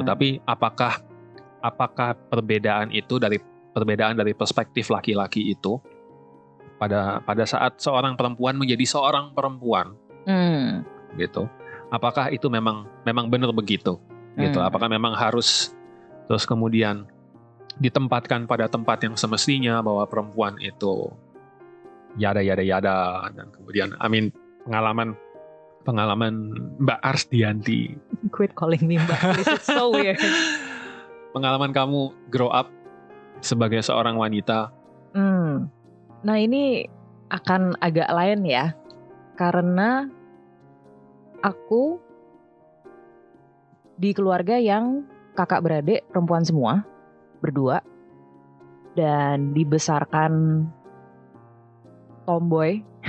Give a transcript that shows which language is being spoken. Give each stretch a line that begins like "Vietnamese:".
Indonesian: Tapi apakah perbedaan itu perbedaan dari perspektif laki-laki itu pada saat seorang perempuan menjadi seorang perempuan gitu, apakah itu memang benar begitu gitu? Apakah memang harus terus kemudian ditempatkan pada tempat yang semestinya bahwa perempuan itu yada dan kemudian pengalaman pengalaman Mbak Arsdianti.
English: Quit calling me Mbak, please, it's so weird.
Indonesian: Pengalaman kamu
English: grow up
Indonesian: sebagai seorang wanita. Nah ini akan agak lain ya, karena aku di keluarga yang kakak beradik perempuan semua, berdua, dan dibesarkan tomboy.